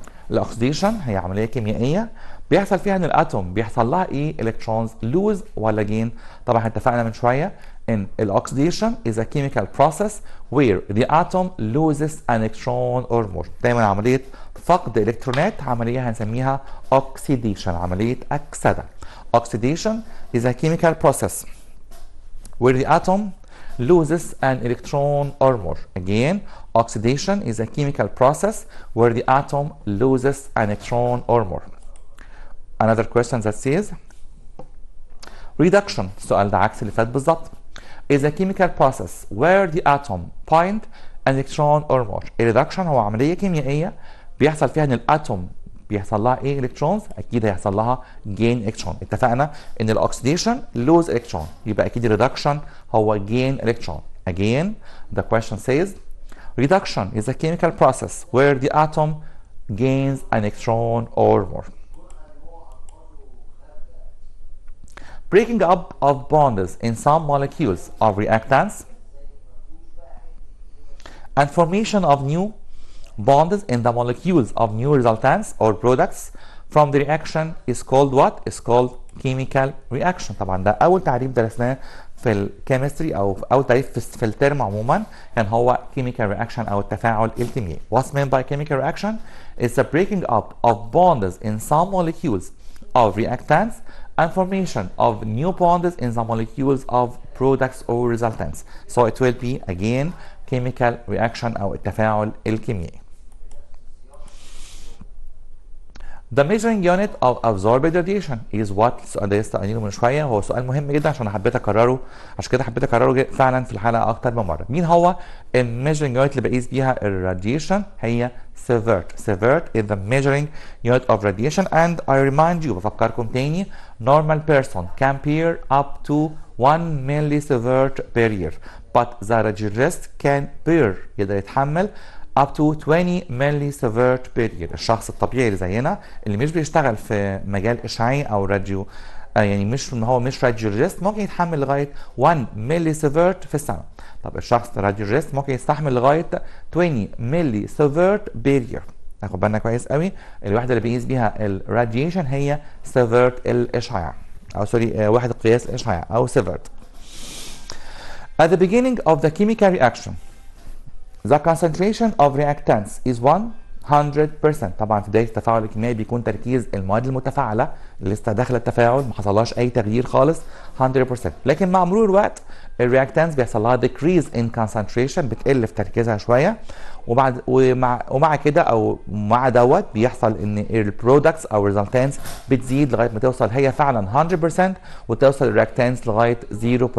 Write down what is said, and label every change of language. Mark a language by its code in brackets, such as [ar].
[ar] الاكسيديشن هي عمليه كيميائيه بيحصل فيها ان الاتوم بيحصل لها ايه؟ الكترونز لوز ولا جين؟ طبعا احنا اتفقنا من شويه ان الاكسيديشن [en] is a chemical process where the atom loses an electron or more. [ar] دايما عمليه فقد الكترونات عمليه هنسميها اوكسيديشن، عمليه اكسده. [en] Oxidation is a chemical process where the atom loses an electron or more. Again, oxidation is a chemical process where the atom loses an electron or more. Another question that says reduction. [ar] السؤال ده عكس اللي فات بالظبط. [en] Is a chemical process where the atom point an electron or more. [ar] الريدكشن هو عملية كيميائية بيحصل فيها ان الاتوم بيحصل لها ايه؟ الكترونز، اكيد هيحصل لها جين الكترون. اتفقنا ان الاكسيديشن لوز الكترون، يبقى اكيد الريدكشن هو جين الكترون. [en] Again, the question says reduction is a chemical process where the atom gains an electron or more. Breaking up of bonds in some molecules of reactants and formation of new bonds in the molecules of new resultants or products from the reaction is called what? Is called chemical reaction. [ar] طبعا ده أول تعريف درسناه في الكيمستري أو أول تعريف في الترم عموما كان هو [en] chemical reaction [ar] أو التفاعل الكيميائي. [en] What's meant by chemical reaction? It's the breaking up of bonds in some molecules of reactants and formation of new bonds in the molecules of products or resultants. So it will be again chemical reaction [ar] أو التفاعل الكيميائي. [en] The measuring unit of absorbed radiation is what؟ [ar] السؤال ده لسه قايلينه من شويه، هو سؤال مهم جدا عشان حبيت اكرره، عشان كده حبيت اكرره فعلا في الحلقه اكتر من مره. مين هو الميجرنج يونت اللي بقيس بيها الراديشن؟ هي سيفرت. [en] sievert is the measuring unit of radiation and I remind you [ar] بفكركم تاني [en] normal person can bear up to 1 millisievert per year but the radiologist can bear [ar] يقدر يتحمل [en] up to 20 millisievert per year. [ar] الشخص الطبيعي اللي زينا اللي مش بيشتغل في مجال اشعاعي او راديو يعني مش ان هو مش راديولوجيست ممكن يتحمل لغايه 1 millisievert في السنه. طب الشخص الراديولوجيست ممكن يستحمل لغايه 20 millisievert [en] per year. [ar] ناخد بالنا كويس قوي الوحده اللي بيقيس بيها الراديشن هي سيفرت الاشعاع او سوري وحده قياس الاشعاع او سيفرت. [en] At the beginning of the chemical reaction the concentration of reactants is 100%. [ar] طبعا في بدايه التفاعل الكيميائي بيكون تركيز المواد المتفاعله اللي لسه داخله التفاعل ما حصلهاش اي تغيير خالص 100%، لكن مع مرور الوقت الرياكتانتس بيحصل لها [en] decrease in concentration [ar] بتقل في تركيزها شويه، ومع كده او مع دوت بيحصل ان البرودكتس او الريزلتانتس بتزيد لغايه ما توصل هي فعلا 100% وتوصل الرياكتانتس لغايه 0%.